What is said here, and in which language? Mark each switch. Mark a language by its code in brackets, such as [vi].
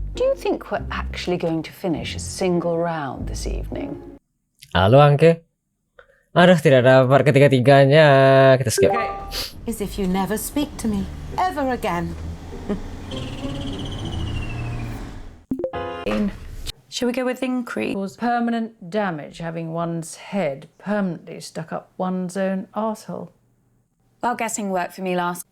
[en] Do you think we're actually going to finish a single round this evening? [id] Halo, Angke. Aduh, tidak ada part ketiga-tiganya. Kita skip. [en] As if you never speak to me ever again. Shall we go with increase? Cause permanent damage having one's head permanently stuck up one's own arsehole. Well, guessing worked for me last.